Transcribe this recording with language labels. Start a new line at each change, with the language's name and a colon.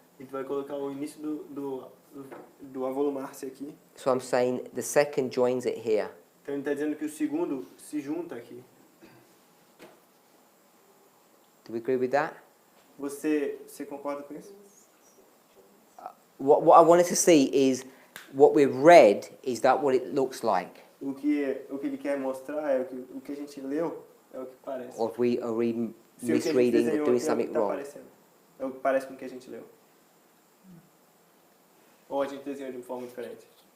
Portuguese: A gente vai colocar o início do avolumar-se aqui.
English: So I'm saying the second joins it here.
Portuguese: Então ele está dizendo que o segundo se junta aqui.
English: Do we agree with that?
Portuguese: Você concorda com isso?
English: What I wanted to see is what we've read, is that what it looks like?
Portuguese: O que ele quer mostrar é o que a gente leu é o que parece.
English: Or are we
Portuguese: Se o que a gente
English: misreading
Portuguese: desenhou
English: or doing
Portuguese: aqui é o que
English: something
Portuguese: está
English: wrong?
Portuguese: parecendo. É o que parece com o que a gente leu. Ou a gente desenhou de uma forma diferente.